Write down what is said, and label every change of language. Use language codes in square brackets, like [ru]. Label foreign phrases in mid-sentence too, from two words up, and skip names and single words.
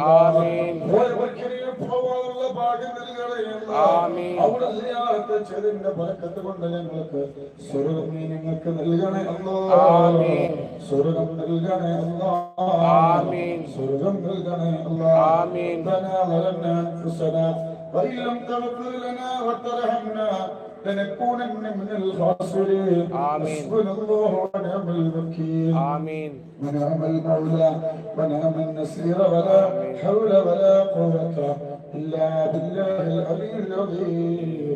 [ml] പോവാനുള്ള ഭാഗ്യം നൽകണേ. അവിടെ സിയാറത്ത് ചെയ്തതിന്റെ ബറക്കത്ത് കൊണ്ട് ഞങ്ങൾക്ക് സ്വർഗം നീ ഞങ്ങൾക്ക് നൽകണേ അല്ലാഹ്. സ്വർഗം നൽകണേ അല്ലാഹ്. സ്വർഗം നൽകണേ അല്ലാഹ്. [ar] ربنا ظلمنا أنفسنا وإن لم تغفر لنا وترحمنا لنكونن من الخاسرين. حسبنا الله ونعم الوكيل. ونعم المولى ونعم النصير. ولا حول ولا قوة إلا بالله العلي العظيم.